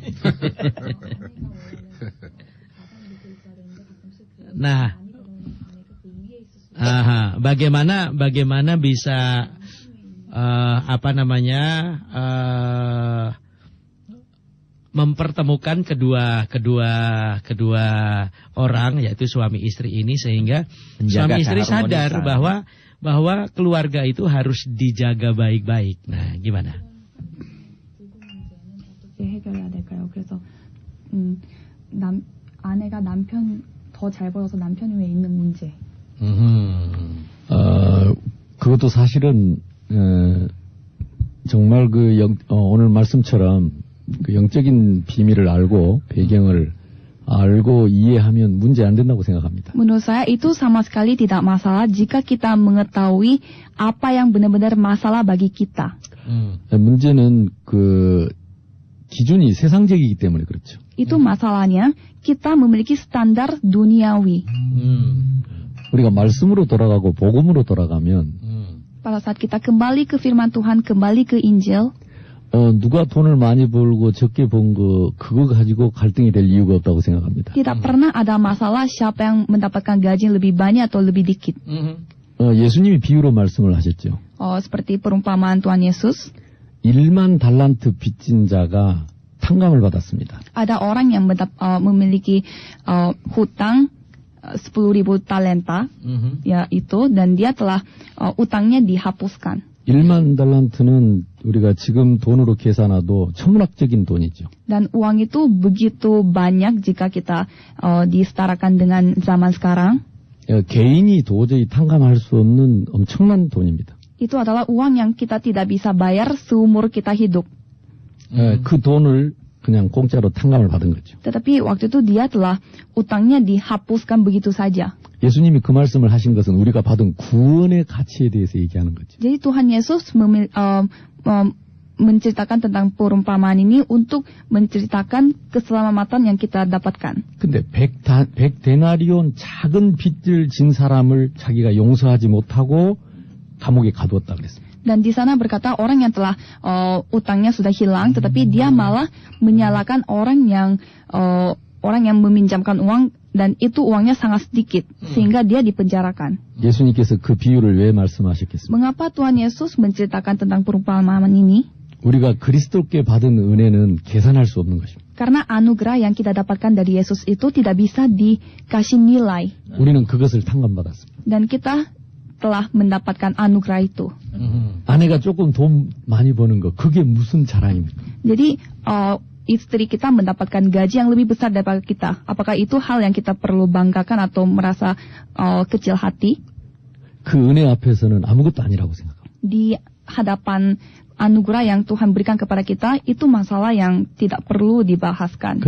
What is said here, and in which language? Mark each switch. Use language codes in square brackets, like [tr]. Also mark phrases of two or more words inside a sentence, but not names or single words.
[id] Nah, bagaimana bisa mempertemukan kedua orang, yaitu suami istri ini, sehingga suami istri sadar bahwa keluarga itu harus dijaga baik-baik. Nah, gimana? [ko] 해결해야 될까요? 그래서 아내가 남편 더 잘 벌어서 남편 위에 있는 문제. 그것도 사실은 정말 오늘 말씀처럼 그 영적인 비밀을 알고 배경을 알고 이해하면 문제 안 된다고 생각합니다. [id] Menurut saya itu sama sekali tidak masalah jika kita mengetahui apa yang benar-benar masalah bagi kita. [ko] 문제는 그 기준이 세상적이기 때문에 그렇죠. [id] Itu masalahnya kita memiliki standar duniawi. [ko] 우리가 말씀으로 돌아가고 복음으로 돌아가면 [id] pada saat kita kembali ke firman Tuhan, kembali ke Injil, [ko] 누가 돈을 많이 벌고 적게 번 그거 가지고 갈등이 될 이유가 없다고 생각합니다. [id] tidak pernah ada masalah siapa yang mendapatkan gaji yang lebih banyak atau lebih dikit. [ko] 예수님이 비유로 말씀을 하셨죠. [id] Seperti perumpamaan Tuhan Yesus. [ko] 1만 달란트 빚진 자가 탕감을 받았습니다. [id] Ada orang yang memiliki hutang 10.000 talenta, yaitu, dan dia telah utangnya dihapuskan. [ko] 1만 달란트는 우리가 지금 돈으로 계산해도 천문학적인 돈이죠. [id] Dan uang itu begitu banyak jika kita disetarakan dengan zaman sekarang. [ko] 개인이 도저히 탕감할 수 없는 엄청난 돈입니다. [id] Itu adalah uang yang kita tidak bisa bayar seumur kita hidup. [ko] 그 돈을 그냥 공짜로 탕감을 받은 거죠. [id] Tetapi waktu itu dia telah utangnya dihapuskan begitu saja. [ko] 예수님이 그 말씀을 하신 것은 우리가 받은 구원의 가치에 대해서 얘기하는 거죠. [id] Jadi Tuhan Yesus menceritakan tentang perumpamaan ini untuk menceritakan keselamatan yang kita dapatkan. [ko] 근데 100데나리온 작은 빚을 진 사람을 자기가 용서하지 못하고 감옥에 가두었다 그랬습니다. [id] Dan di sana berkata orang yang telah utangnya sudah hilang, tetapi dia malah menyalahkan orang yang meminjamkan uang dan itu uangnya sangat sedikit sehingga dia dipenjarakan. [ko] 예수님께서 그 비유를 왜 말씀하셨겠습니까? [id] Mengapa Tuhan Yesus menceritakan tentang perumpamaan ini? [ko] 우리가 그리스도께 받은 은혜는 계산할 수 없는 것입니다. [id] Karena anugerah yang kita dapatkan dari Yesus itu tidak bisa dikasih nilai. [ko] 우리는 그것을 탕감받았습니다. [id] Dan kita telah mendapatkan anugerah itu. [ko] 아내가 조금 돈 많이 버는 거 그게 무슨 자랑입니까? [id] Jadi istri kita mendapatkan gaji yang lebih besar daripada kita. Apakah itu hal yang kita perlu banggakan atau merasa kecil hati? [ko] 그 은혜 앞에서는 아무것도 아니라고 생각합니다. [id] Di hadapan anugerah yang Tuhan berikan kepada kita itu masalah yang tidak perlu dibahaskan.